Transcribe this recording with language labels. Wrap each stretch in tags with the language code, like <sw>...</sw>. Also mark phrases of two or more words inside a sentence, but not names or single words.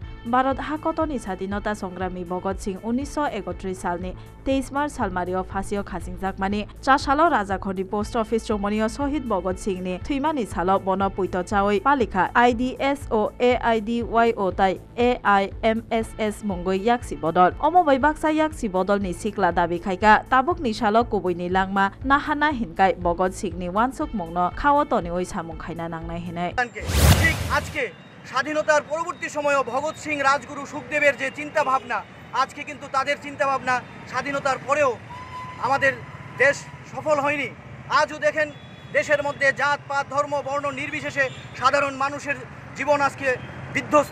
<trp>भारत हाकतनि स्वाधीनता संग्रामी भगत सिंह 1931 सालनि 23 मार्च सालमारियाव फासियाव खासिंजाकमानि चासालाव राजाखरनि पोस्ट अफिस चौमनियाव शहीद भगत सिंहनि थैमानि सालाव बन पुइट चावै पालिका IDSO AIDYO ताइ AIMSS मुंगै याक्सि बदल अमबै बाक्सा याक्सि बदलनि सिक्ला दाबि खायका ताबुकनि सालाव कुबैनि लांमा नाहाना हिनकाय भगत सिंहनि वानसुक मंगनो खावतनि ओइ सामुं खायना नांनाय हेनै</trp> <bn>ঠিক আজকে স্বাধীনতার পরবর্তী সময়েও ভগৎ সিং রাজগুরু সুখদেবের যে চিন্তা ভাবনা আজকে কিন্তু তাদের চিন্তা ভাবনা স্বাধীনতার পরেও আমাদের দেশ সফল হয়নি। আজও দেখেন দেশের মধ্যে জাত পাত ধর্ম বর্ণ নির্বিশেষে সাধারণ মানুষের জীবন আজকে বিধ্বস্ত।</bn>